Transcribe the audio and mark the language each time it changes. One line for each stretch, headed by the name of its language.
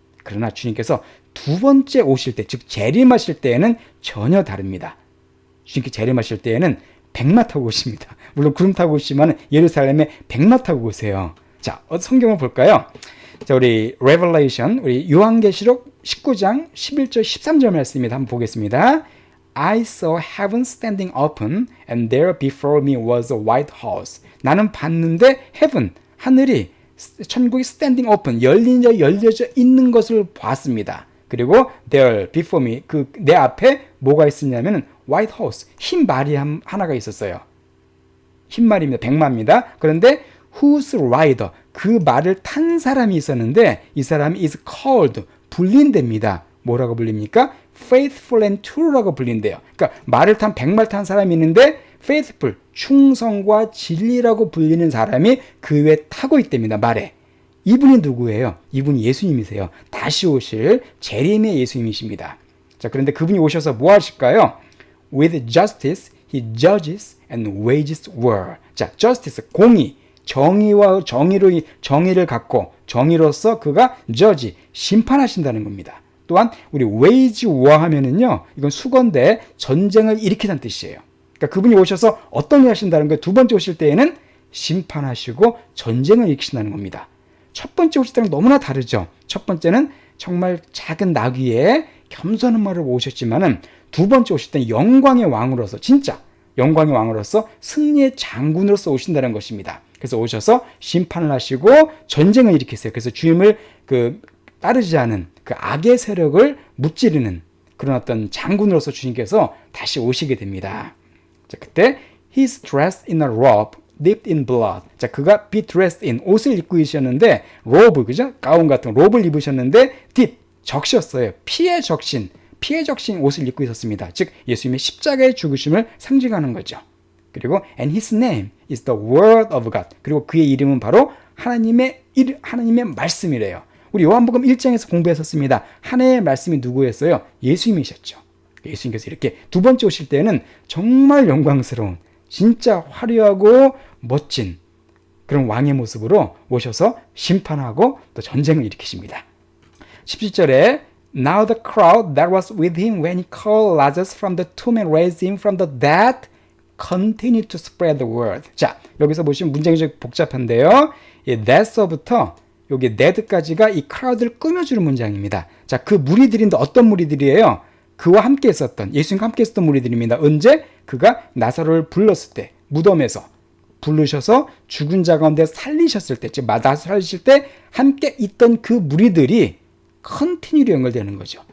Korean: 그러나 주님께서 두 번째 오실 때, 즉 재림하실 때에는 전혀 다릅니다. 주님께 재림하실 때에는 백마 타고 오십니다. 물론 구름 타고 오시지만 예루살렘에 백마 타고 오세요. 자, 성경을 볼까요? 자, 우리 Revelation, 우리 요한계시록 19장 11절 13절 말씀입니다. 한번 보겠습니다.
English: I saw heaven standing open, and there before me was a white horse.
Korean: 나는 봤는데
English: heaven,
Korean: 하늘이, 천국이
English: standing open,
Korean: 열려져 있는 것을 봤습니다. 그리고
English: there before me,
Korean: 그 내 앞에 뭐가 있었냐면은
English: white horse,
Korean: 흰 말이 하나가 있었어요. 흰 말입니다. 백마입니다. 그런데
English: whose rider,
Korean: 그 말을 탄 사람이 있었는데 이 사람이
English: is called,
Korean: 불린답니다. 뭐라고 불립니까?
English: faithful and true
Korean: 라고 불린대요. 그러니까 말을 탄 백마를 탄 사람이 있는데
English: faithful,
Korean: 충성과 진리라고 불리는 사람이 그 위에 타고 있답니다. 말에. 이분이 누구예요? 이분이 예수님이세요. 다시 오실 재림의 예수님이십니다. 자, 그런데 그분이 오셔서 뭐 하실까요?
English: With justice he judges and wages war.
Korean: 자,
English: justice,
Korean: 공의, 정의와 정의를 갖고 정의로서 그가
English: judge,
Korean: 심판하신다는 겁니다. 또한 우리
English: wage war
Korean: 하면은요, 이건 수건데 전쟁을 일으키는 뜻이에요. 그러니까 그분이 오셔서 어떤 일 하신다는 거예요? 두 번째 오실 때에는 심판하시고 전쟁을 일으키신다는 겁니다. 첫 번째 오실 때는 너무나 다르죠. 첫 번째는 정말 작은 나귀에 겸손한 말로 오셨지만은 두 번째 오실 때는 영광의 왕으로서, 진짜 영광의 왕으로서 승리의 장군으로서 오신다는 것입니다. 그래서 오셔서 심판을 하시고 전쟁을 일으키세요. 그래서 주임을 따르지 않은 그 악의 세력을 무찌르는 그런 어떤 장군으로서 주님께서 다시 오시게 됩니다. 자, 그때
English: He's dressed in a robe dipped in blood.
Korean: 자, 그가
English: be dressed in
Korean: 옷을 입고 계셨는데 로브, 그죠? 가운 같은 로브를 입으셨는데 dip 적셨어요. 피에 적신 옷을 입고 있었습니다. 즉 예수님의 십자가의 죽으심을 상징하는 거죠. 그리고
English: and his name is the word of God.
Korean: 그리고 그의 이름은 바로 하나님의 말씀이래요. 우리 요한복음 1장에서 공부했었습니다. 하나님의 말씀이 누구였어요? 예수님이셨죠. 예수님께서 이렇게 두 번째 오실 때는 정말 영광스러운 진짜 화려하고 멋진 그런 왕의 모습으로 오셔서 심판하고 또 전쟁을 일으키십니다. 17절에
English: Now the crowd that was with him when he called Lazarus from the tomb and raised him from the dead continued to spread the word.
Korean: 자, 여기서 보시면 문장이 좀 복잡한데요. 이 that서부터 여기 need까지가 이 crowd를 꾸며주는 문장입니다. 자, 그 무리들인데 어떤 무리들이에요? 그와 함께 있었던, 예수님과 함께 있었던 무리들입니다. 언제? 그가 나사로를 불렀을 때, 무덤에서 부르셔서 죽은 자 가운데 살리셨을 때, 즉 나사로 살리실 때 함께 있던 그 무리들이 컨티뉴로 연결되는 거죠.